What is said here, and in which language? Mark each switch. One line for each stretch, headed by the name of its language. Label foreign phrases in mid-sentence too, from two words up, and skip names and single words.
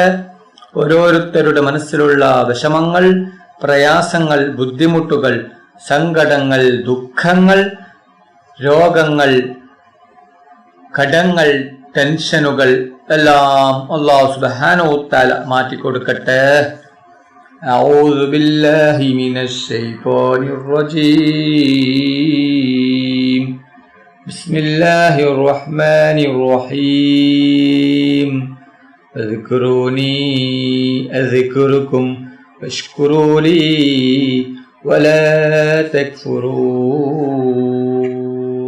Malayalam: ഓരോരുത്തരുടെ മനസ്സിലുള്ള വിഷമങ്ങൾ, പ്രയാസങ്ങൾ, ബുദ്ധിമുട്ടുകൾ, സങ്കടങ്ങൾ, ദുഃഖങ്ങൾ, രോഗങ്ങൾ, കടങ്ങൾ, ടെൻഷനുകൾ എല്ലാം
Arabic: الله سبحانه تعالى
Malayalam: മാറ്റിക്കൊടുക്കട്ടെ.
Arabic: أعوذ بالله من الشيطان الرجيم. بسم الله الرحمن الرحيم. اذكروني أذكركم واشكروا لي ولا تكفرون.